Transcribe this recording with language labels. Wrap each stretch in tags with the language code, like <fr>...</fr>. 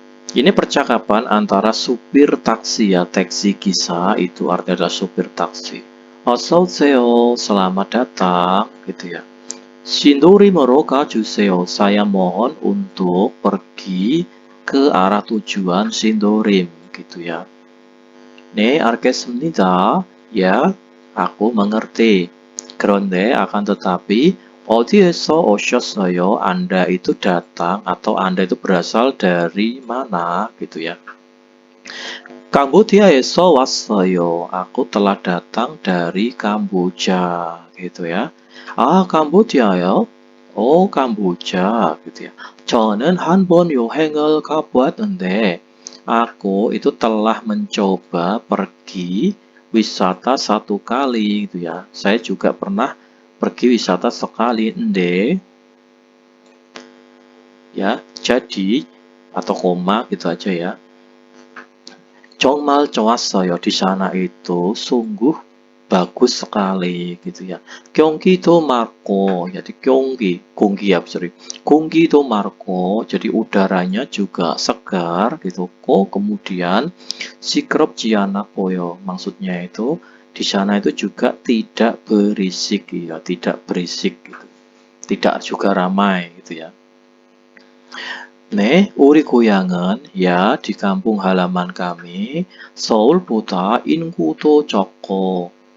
<id>Ini percakapan antara supir taksi ya, taksi 기사 itu artinya adalah supir taksi.</id> <ko>어서 오세요,</ko> <id>selamat datang gitu ya.</id> <ko>신도림으로 가주세요.</ko> <id>Saya mohon untuk pergi ke arah tujuan 신도림 gitu ya.</id> <ko>네, 알겠습니다.</ko> <id>Ya, aku mengerti.</id> <ko>그런데</ko> <id>akan tetapi</id> <ko>어디에서 오셨어요?</ko> <id>Anda itu datang atau Anda itu berasal dari mana gitu ya.</id> <ko>Kamboja에서 왔어요.</ko> <id>Aku telah datang dari Kamboja gitu ya. Ah, Kamboja요? Oh, Kamboja gitu ya.</id> <ko>저는 한 번 여행을 가보았는데</ko> <id>aku itu telah mencoba pergi wisata 1 kali gitu ya. Saya juga pernah pergi wisata sekali. Ende ya, jadi atau koma gitu aja ya.</id> <ko>정말 좋았어요.</ko> <id>Di sana itu sungguh bagus sekali gitu ya.</id> <ko>경기도 맑고, jadi 공기 ya, sorry. 공기도 맑고,</ko> <id>jadi udaranya juga segar gitu. Kemudian</id> <ko>시끄럽지 않았고요.</ko> <id>Maksudnya itu di sana itu juga tidak berisik ya, tidak berisik gitu. Tidak juga ramai gitu ya.</id> <ko>네, 우리 고향은</ko> <id>ya di kampung halaman kami</id> <ko>서울보다 인구도 적고.</ko>